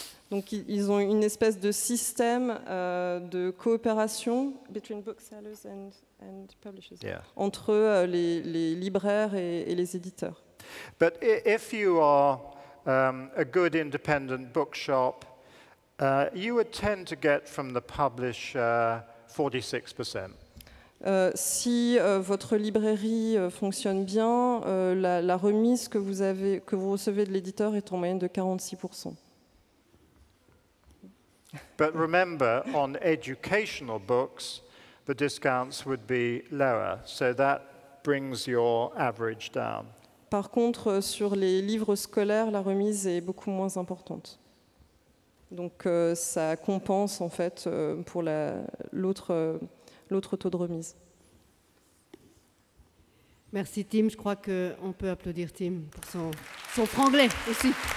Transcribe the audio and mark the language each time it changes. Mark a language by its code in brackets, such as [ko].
[fr] Donc ils ont une espèce de système de coopération [en] between booksellers and publishers, [fr] entre les libraires et les éditeurs. [en] But if you are a good independent bookshop, you would tend to get from the publisher 46%. [fr] Si votre librairie fonctionne bien, la remise que vous recevez de l'éditeur est en moyenne de 46%. [en] But remember, on educational books, the discounts would be lower, so that brings your average down. [fr] Par contre, sur les livres scolaires, la remise est beaucoup moins importante. Donc ça compense en fait pour l'autre taux de remise. Merci Tim, je crois qu'on peut applaudir Tim pour son franglais aussi.